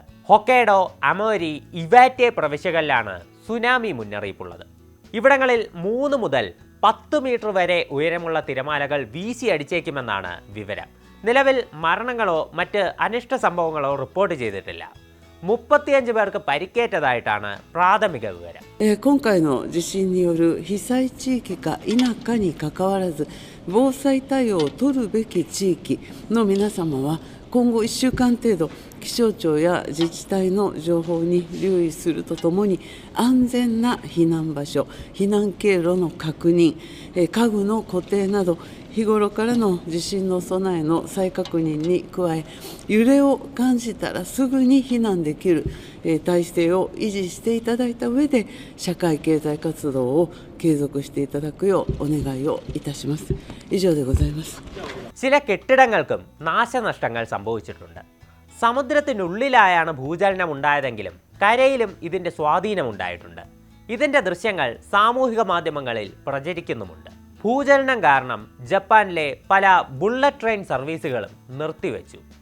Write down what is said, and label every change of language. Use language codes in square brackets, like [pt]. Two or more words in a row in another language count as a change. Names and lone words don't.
[ml] ഹൊക്കൈഡോ, അമോരി, ഇവാറ്റെ പ്രവിശ്യകളിലാണ് സുനാമി മുന്നറിയിപ്പുള്ളത്. ഇവിടങ്ങളിൽ 3 മുതൽ 10 മീറ്റർ വരെ ഉയരമുള്ള തിരമാലകൾ വീശിയടിച്ചേക്കുമെന്നാണ് വിവരം. നിലവിൽ മരണങ്ങളോ മറ്റ് അനിഷ്ട സംഭവങ്ങളോ റിപ്പോർട്ട് ചെയ്തിട്ടില്ല. 35 പേർക്ക് പരിക്കേറ്റതായിട്ടാണ് പ്രാഥമിക വിവരം. [ja] 今回の地震による被災地域か否かにかかわらず防災対応を取るべき地域の皆様は今後1週間程度気象庁や自治体の情報に留意するとともに安全な避難場所、避難経路の確認、家具の固定など日頃からの地震の備えの再確認に加え、揺れを感じたらすぐに避難できる体制を維持していただいた上で社会経済活動を継続していただくようお願いをいたします。以上でございます。 [ml] ചില കെട്ടിടങ്ങൾക്കും നാശനഷ്ടങ്ങൾ സംഭവിച്ചിട്ടുണ്ട്. സമുദ്രത്തിനുള്ളിലായാണ് ഭൂചലനം ഉണ്ടായതെങ്കിലും കരയിലും ഇതിൻ്റെ സ്വാധീനമുണ്ടായിട്ടുണ്ട്. ഇതിൻ്റെ ദൃശ്യങ്ങൾ സാമൂഹിക മാധ്യമങ്ങളിൽ പ്രചരിക്കുന്നുമുണ്ട്. ഭൂചലനം കാരണം ജപ്പാനിലെ പല ബുള്ളറ്റ് ട്രെയിൻ സർവീസുകളും നിർത്തിവെച്ചു.